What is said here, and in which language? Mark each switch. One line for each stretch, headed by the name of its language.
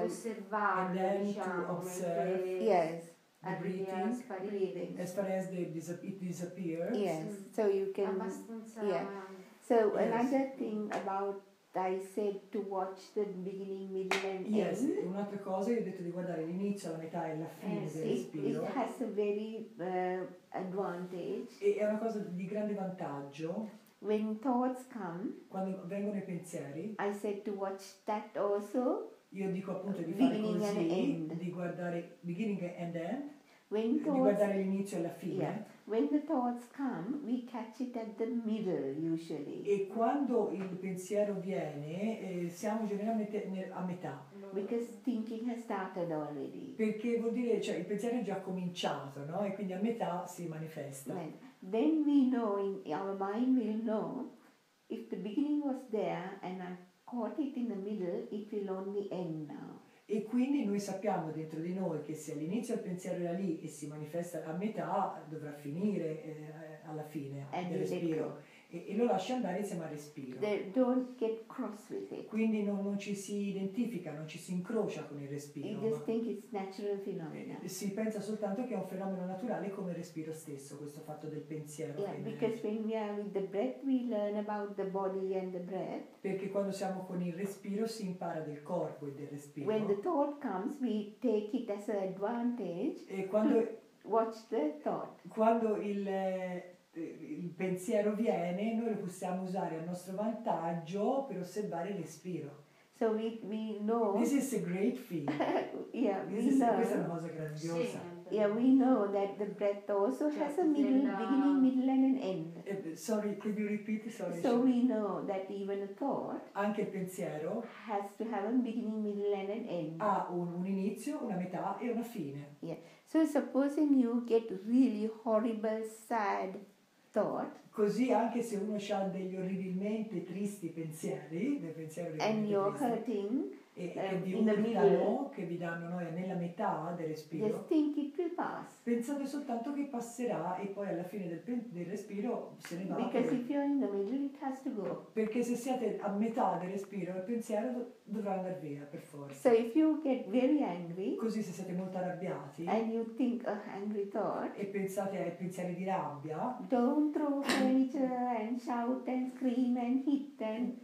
Italian: Osservare,
English: and then to observe. Yes. The breathing. As far as it disappears. Yes. So you can. So another thing about. I said to watch the beginning, middle and end.
Italian: Un'altra cosa, io ho detto di guardare l'inizio, la metà e la fine del respiro.
English: It has a very advantage.
Italian: E è una cosa di grande vantaggio.
English: When thoughts come,
Italian: quando vengono i pensieri,
English: I said to watch that also.
Italian: Io dico appunto di fare così, di guardare
English: beginning and end. When thoughts,
Italian: di guardare l'inizio e la fine.
English: When the thoughts come, we catch it at the middle usually.
Italian: E quando il pensiero viene, siamo generalmente a metà.
English: Because thinking has started already.
Italian: Perché vuol dire, cioè il pensiero è già cominciato, no? E quindi a metà si manifesta.
English: Then we know, our mind will know, if the beginning was there and I caught it in the middle, it will only end now.
Italian: E quindi noi sappiamo dentro di noi che se all'inizio il pensiero era lì e si manifesta a metà, dovrà finire alla fine del respiro. E lo lascia andare insieme al respiro.
English: Don't get cross with it.
Italian: Quindi non ci si identifica, non ci si incrocia con il respiro.
English: You just think it's natural phenomena.
Italian: Si pensa soltanto che è un fenomeno naturale come il respiro stesso, questo fatto del pensiero.
English: Because when we are with the breath, we learn about the body and the breath.
Italian: Perché quando siamo con il respiro si impara del corpo e del respiro.
English: When the thought comes, we take it as an advantage.
Italian: E quando
English: watch the thought.
Italian: Quando il pensiero viene, noi lo possiamo usare a nostro vantaggio per osservare il respiro.
English: So we know. This is a great feeling.
Italian: Questa è una cosa grandiosa.
English: We know that the breath also has a beginning, middle and an end. Sorry, could you repeat? Sorry. So we know that even a thought.
Italian: Anche il pensiero
English: has to have a beginning, middle and an end.
Italian: Ha un inizio, una metà e una fine.
English: So supposing you get really horrible, sad thought.
Italian: Così anche se uno ha degli orribilmente tristi pensieri, dei pensieri
English: and you're hurting,
Italian: che vi urtano, che vi danno noia nella metà del respiro,
English: just think it will pass.
Italian: Pensate soltanto che passerà e poi alla fine del respiro se ne va.
English: Because if you're in the middle, it has to go.
Italian: Perché se siete a metà del respiro, il pensiero dovrà andare via per forza.
English: So if you get very angry,
Italian: così se siete molto arrabbiati,
English: and you think an angry thought,
Italian: e pensate ai pensieri di rabbia,
English: don't throw furniture and shout and scream and hit and